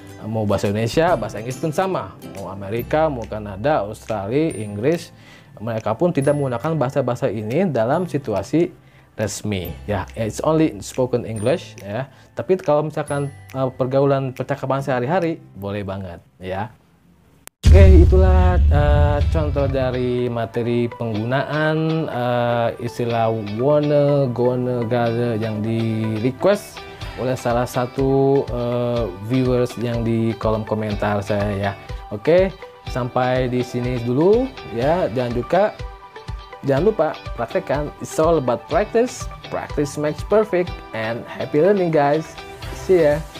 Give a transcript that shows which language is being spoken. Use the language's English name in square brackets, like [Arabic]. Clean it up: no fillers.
[Indonesian] Mau bahasa Indonesia, bahasa Inggris pun sama. Mau Amerika, mau Kanada, Australia, Inggris, mereka pun tidak menggunakan bahasa-bahasa ini dalam situasi resmi ya. [English] It's only spoken English ya. [Indonesian] Tapi kalau misalkan pergaulan percakapan sehari-hari boleh banget ya. Oke, itulah contoh dari materi penggunaan istilah wanna, gonna, gotta yang di request oleh salah satu viewers yang di kolom komentar saya ya. Oke, sampai di sini dulu ya, dan juga jangan lupa praktekkan. [English] It's all about practice. Practice makes perfect, and happy learning guys. See ya.